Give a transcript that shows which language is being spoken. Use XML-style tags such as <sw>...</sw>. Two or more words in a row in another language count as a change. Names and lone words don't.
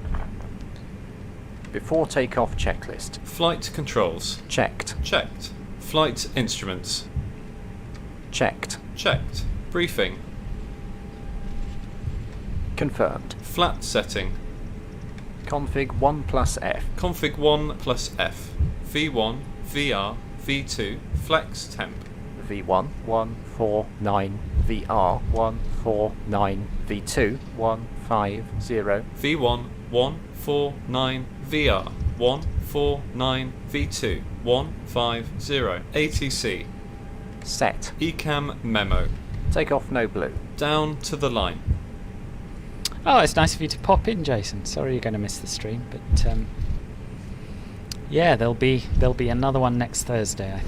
<en>Before takeoff checklist. Flight controls. Checked. Checked. Flight instruments. Checked. Checked. Briefing. Confirmed. Flat setting. Config 1 plus F. Config 1 plus F. V1, VR, V2, flex temp. V1 149, VR 149, V2 150. V1 149, VR 149, V2 150. ATC. Set. ECAM memo. Takeoff no blue. Down to the line. Oh, it's nice of you to pop in, Jason. Sorry you're going to miss the stream, but Yeah, there'll be another one next Thursday, I think.</en>